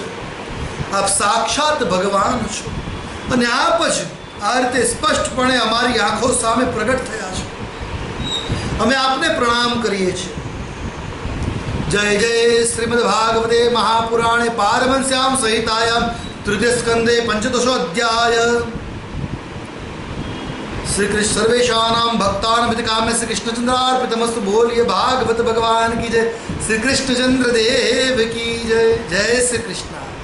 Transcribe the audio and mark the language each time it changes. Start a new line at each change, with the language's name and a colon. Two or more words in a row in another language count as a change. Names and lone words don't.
Gujarati: આપ સાક્ષાત ભગવાન છો અને આપ જ આ રીતે સ્પષ્ટપણે અમારી આંખો સામે પ્રગટ થયા છો. અમે આપને પ્રણામ કરીએ છીએ.
Sanskrit: જય જય શ્રીમદ ભાગવતે મહાપુરાણે પારમહંસ્યામ સંહિતાયામ तृतीय स्कंदे पंचदशो अध्याय. श्री कृष्ण सर्वेशानां भक्तानां हितकाम्य श्री कृष्णचंद्रार्पितमस्तु.
Hindi: बोलिए भागवत भगवान की जय. श्री कृष्णचंद्र देव की जय. जय श्री कृष्ण.